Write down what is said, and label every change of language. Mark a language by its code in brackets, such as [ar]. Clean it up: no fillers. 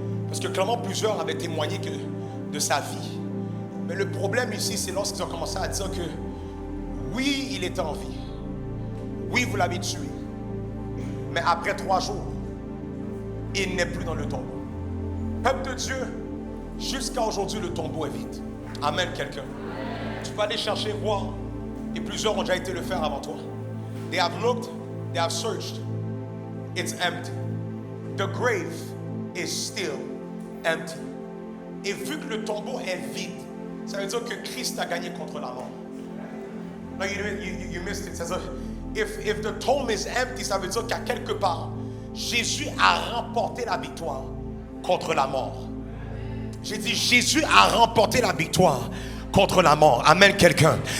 [fr] Parce que clairement plusieurs avaient témoigné de sa vie. Mais le problème ici, c'est lorsqu'ils ont commencé à dire que oui, il était en vie. Oui, vous l'avez tué. Mais après 3 jours, il n'est plus dans le tombeau. Peuple de Dieu, jusqu'à aujourd'hui, le tombeau est vide. Amen, quelqu'un. Tu peux aller chercher, voir. Et plusieurs ont déjà été le faire avant toi. [en] They have looked, they have searched. It's empty. The grave is still empty. [fr] Et vu que le tombeau est vide, ça veut dire que Christ a gagné contre la mort. [en] No, you missed it. [fr] C'est-à-dire, [en] if the tomb is empty, [fr] ça veut dire qu'à quelque part, Jésus a remporté la victoire contre la mort. J'ai dit, Jésus a remporté la victoire contre la mort. Amen, quelqu'un.